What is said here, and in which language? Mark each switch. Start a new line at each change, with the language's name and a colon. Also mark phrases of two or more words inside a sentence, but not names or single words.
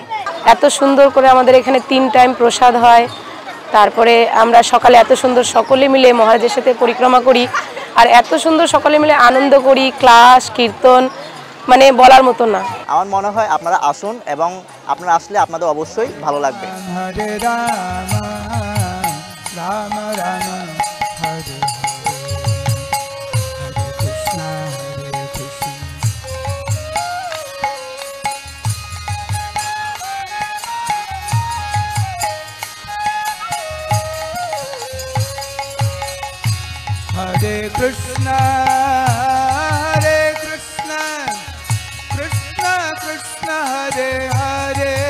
Bangla: এত সুন্দর করে আমাদের এখানে 3 টাইম প্রসাদ হয়, তারপরে আমরা সকালে এত সুন্দর সকলে মিলে মহারাজের সাথে পরিক্রমা করি, আর এত সুন্দর সকলে মিলে আনন্দ করি, ক্লাস কীর্তন মানে বলার মতো না। আমার মনে হয় আপনারা আসুন এবং আপনারা আসলে আপনাদের অবশ্যই ভালো লাগবে।
Sanskrit: হরে রাম রাম রাম হরে কৃষ্ণ হরে কৃষ্ণ। Hare Krishna, Hare Krishna, Krishna Krishna Hare Hare,